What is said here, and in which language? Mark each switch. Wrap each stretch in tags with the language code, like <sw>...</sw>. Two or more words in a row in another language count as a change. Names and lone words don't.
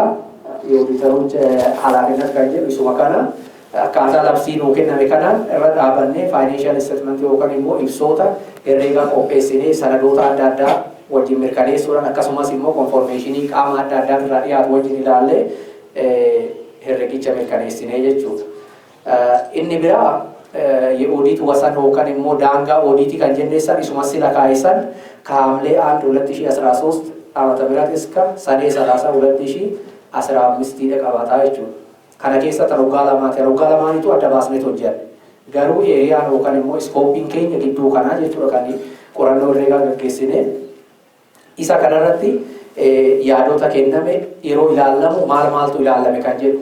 <om>Oodiitaroonni halaafinat kan jedhu isuma kana akkaataa labsii nuu kenname kanaan irra dhaabannee</om> <en>faayinaanshiyal isteetmentii</en> <om>yookaan immoo ibsoota herreegaa qopheessinee sanadoota adda addaa wajjin mirkaneessuudhaan akkasumas immoo konformeeshinii qaama adda addaa irraa dhiyaatu wajjin ilaallee herreegicha mirkaneessinee jechuudha. Inni biraa</om> <am>የኦዲት ወሰን</am> <om>yookaan immoo daangaa odiitii kan jenneessan isuma sila kaa'isan kaamlee 1 2013</om> <am>ዓመተ ምህረት እስከ ሰኔ</am> <om>30 2015 qabataa jechuudha. Kana keessa taroggaa lamaanitu adda baasnee hojjenne. Garuu eeriyaan yookaan immoo iskooppiin keenya gidduu kanaa jechuudha kan qorannoo herreegaa gaggeessine. Isa kanarratti yaadota kenname yeroo ilaalamu maaltu ilaalame kan jedhu.</om>